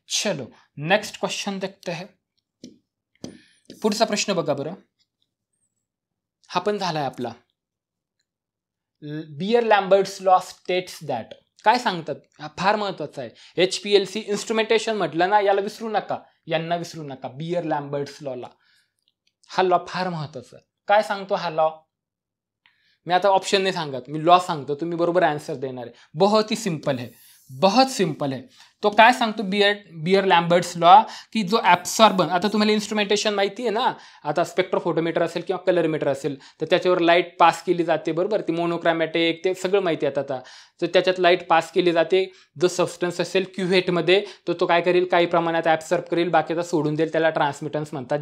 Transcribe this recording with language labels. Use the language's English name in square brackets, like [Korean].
[Hindi] चलो next question देखते हैं. [Marathi] पुढचा प्रश्न बघा बरं, हा पण झालाय आपला. [English] Beer Lambert's law states that. [Marathi] काय सांगतात, हा फार महत्वाचा आहे. HPLC इन्स्ट्रुमेंटेशन म्हटलं ना, याला विसरू नका, यांना विसरू नका. बियर लॅम्बर्ट्स लॉला, हा लॉ फार महत्वाचा आहे. काय सांगतो हा लॉ? मी आता ऑप्शन नाही सांगत, मी लॉ सांगतो, तुम्ही बरोबर आन्सर देणार आहे. [Hindi] बहुत ही सिंपल है, बहुत सिंपल है. [Marathi] तो काय सांगतो बियर लॅम्बर्ट्स लॉ, की जो ॲब्सॉर्बन, आता तुम्हाला इन्स्ट्रुमेंटेशन माहिती आहे ना, आता स्पेक्ट्रोफोटोमीटर असेल किंवा कलरमीटर असेल तर त्याच्यावर लाईट पास केली जाते, बरोबर. ती मोनोक्रॅमॅटिक ते सगळं माहिती आहे आता. तर त्याच्यात लाईट पास केली जाते. जो सबस्टन्स असेल क्युव्हेटमध्ये तो काय करेल, काही प्रमाणात ॲब्सॉर्ब करेल, बाकीचा सोडून देईल, त्याला ट्रान्समिटन्स म्हणतात.